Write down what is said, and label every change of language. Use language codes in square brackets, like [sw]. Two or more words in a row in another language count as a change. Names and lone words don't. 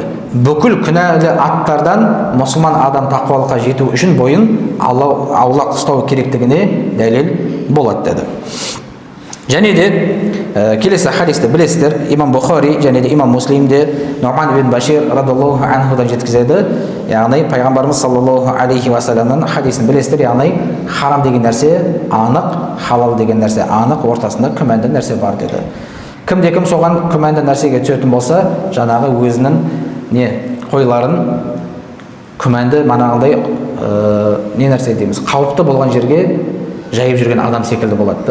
[kk] Бүкіл күнәлі аттардан мұсылман адам тақуалыққа жету үшін бойын аулақ ұстау керектігіне дәлел болады деді. Және де келесі хадисті білесіздер, имам Бухари және де имам Муслимде Нуман ибн Башир [ar] رضي الله عنه [kk] жеткізеді. Яғни пайғамбарымыз [ar] صلى الله عليه وسلم [kk] хадисін білесіздер. Яғни харам деген нәрсе анық, халал деген нәрсе анық, ортасында күмәнді нәрсе бар деді. Кімде-кім соған күмәнді нәрсеге түсетін болса, жаңағы өзінің қойларын күмәнді манағындай не нәрсе дейміз, қауіпті болған жерге жайып жүрген адам секілді болады.